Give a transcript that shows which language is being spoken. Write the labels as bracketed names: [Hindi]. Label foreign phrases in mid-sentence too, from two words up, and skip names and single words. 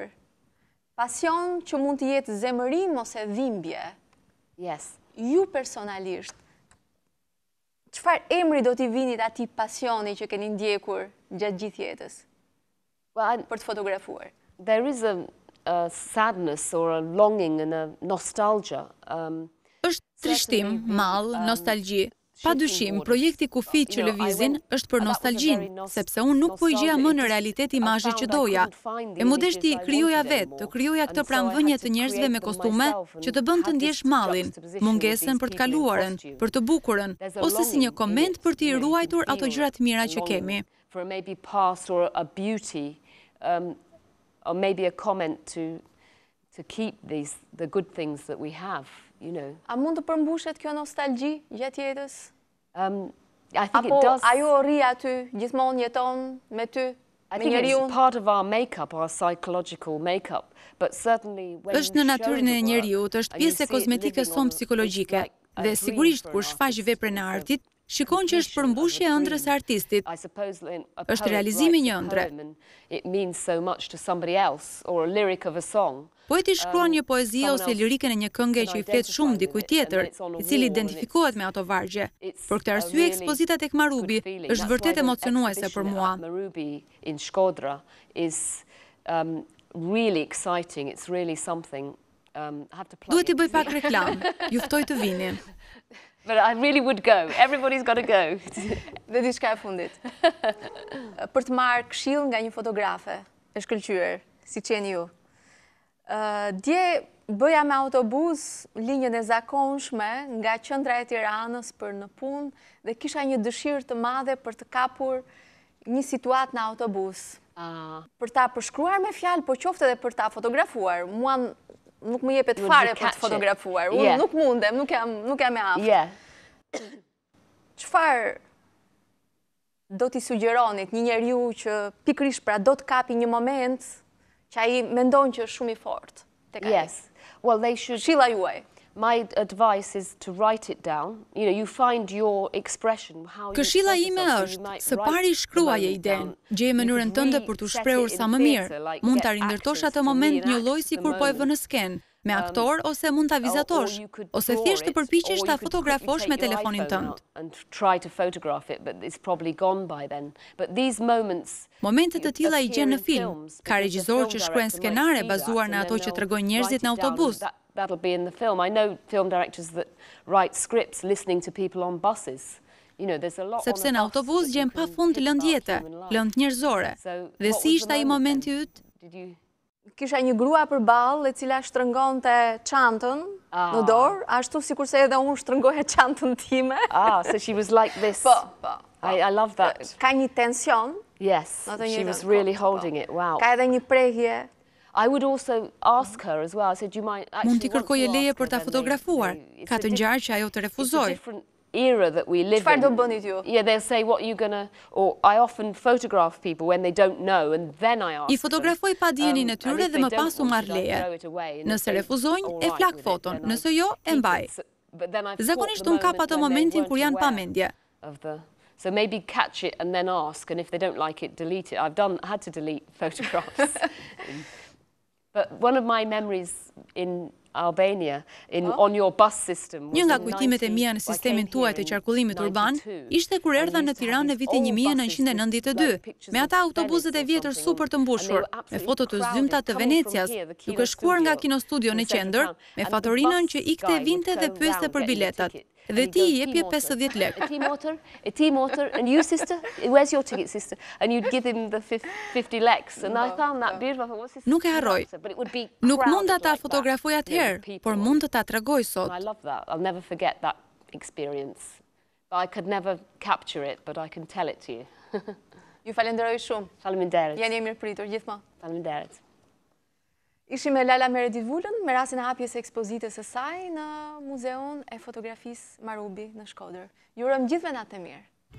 [Albanian] Pasion që mund të jetë zemërim ose dhimbje. [English] Yes. [Albanian] Ju personalisht, çfarë emri do t'i vinit atij pasioni që keni ndjekur gjatë gjithë jetës? Për të fotografuar. [English] There is a sadness or a longing and a nostalgia. [Albanian] Është trishtim, mall, nostalgji. Padyshim, projekti Kufit që lëvizin është për nostalgjinë, sepse unë nuk po i gjeja më në realitet imazhin që doja. E modeshti krijoja vetë, të krijoja këtë pranvënje të njerëzve me kostume që të bën të ndjesh mallin, mungesën për të kaluarën, për të bukurën, ose si një koment për të ruajtur ato gjëra të mira që kemi. [English] For maybe past or a beauty, or maybe a comment to keep the good things that we have. You know. [Albanian] A mund të përmbushet kjo nostalgji gjatë jetës? [English] I think it does. [Albanian] Apo ajo rri aty, gjithmonë jeton me ty, me njeriu? [English] It's part of our makeup, our psychological makeup, but certainly when [Albanian] është në natyrën e njeriut, është pjesë e kozmetikës sonë psikologjike, dhe sigurisht kur shfaq veprën e artit, shikon që është përmbushje e ëndrës së artistit. Është realizimi i një ëndre. [English] It means so much to somebody else or a lyric of a song. [Albanian] Poeti shkruan një poezi ose lirikën e një këngë që i flet shumë dikujt tjetër, i cili identifikohet me ato vargje. Për këtë arsye, ekspozita tek Marubi është vërtet emocionuese për mua. [English] Marubi in Shkodra is really exciting. It's really something. [Albanian] Duhet i bëj pak reklam. Ju ftoj të vini. [English] But I really would go. Everybody's got to go. [Albanian] Dhe diçka e fundit. Për të marrë këshill nga një fotografe e shkëlqyer, siç jeni ju. Dje bëja me autobus linjën e zakonshme nga qendra e Tiranës për në punë dhe kisha një dëshirë të madhe për të kapur një situatë në autobus. Për ta përshkruar me fjalë, po qoftë edhe për ta fotografuar. Mua nuk më jepet fare për të fotografuar. Unë nuk mundem, nuk jam e aftë. Çfarë do t'i sugjeronit një njeriu që pikërisht pra do të kapi një moment që ai mendon që është shumë i fortë tek ai? [English] Well, they should. [Albanian] Këshilla juaj. [English] My advice is to write it down. You find your expression. [Albanian] Këshilla ime është, së pari shkruaje idenë, gjeje mënyrën tënde për t'u shprehur sa më mirë. Mund ta rindërtosh atë moment një lloj sikur po e vën në sken, me aktor ose mund ta vizatosh, ose thjesht të përpiqesh ta fotografosh me telefonin tënd. Momente të tilla i gjen në film. Ka regjisor që shkruajnë skenare bazuar në ato që tregojnë njerëzit në autobus. [English] That'll be in the film. I know film directors that write scripts listening to people on buses. There's a lot. [Albanian] Sepse në autobus gjen pafund lëndjete, lëndë njerëzore. Dhe si ishte ai momenti yt? Kisha një grua përballë e cila shtrëngonte çantën në dorë, ashtu sikurse edhe unë shtrëngoja çantën time. [English] So she was like this. [Albanian] Po. [English] I love that. [Albanian] Ka një tension. [English] Yes, she was really holding it. Wow. [Albanian] Ka edhe një prehje. [English] I would also ask her as well. I said, "Do you mind?" [Albanian] Mund t'i kërkojë leje për ta fotografuar. Ka të ngjarë që ajo të refuzoj. [English] Era that we live in. [Albanian] Çfarë do bënit ju? [English] Yeah, they'll say, "What are you gonna?" Or I often photograph people when they don't know, and then I ask. I [Albanian] fotografoj pa dijenin e tyre dhe më pas u marr leje. Nëse refuzojnë, e flak foton. Nëse jo, e mbaj. Zakonisht unë kap ato momentin kur janë pa mendje. [English] So maybe catch it and then ask, and if they don't like it, delete it. I've had to delete photographs. But one of my memories in Albania on your bus system. [Albanian] Një nga kujtimet e mia në sistemin tuaj të qarkullimit urban ishte kur erdha në Tiranë në vitin 1992, me ata autobuset e vjetër super të mbushur, me foto të zymta të Venecias, duke shkuar nga kinostudio në qendër, me fatorinën që ikte vinte dhe pyeste për biletat. Dhe ti i jepje 50 lekë. [English] A tea motor, and you sister, where's your ticket sister? And you'd give him the 50 leks. And I found that beautiful. [Albanian] Nuk e harroj. Nuk mund ta fotografoj atëherë, por mund të ta tregoj sot. [English] I love that. I'll never forget that experience. I could never capture it, but I can tell it to you. [Albanian] Ju falenderoj shumë. Faleminderit. Jeni mirë pritur gjithmonë. Faleminderit. Ishim me Lala Meredith-Vulën me rastin e hapjes së ekspozitës së saj në Muzeun e Fotografisë Marubi në Shkodër. Ju urojmë gjithëve natë të mirë.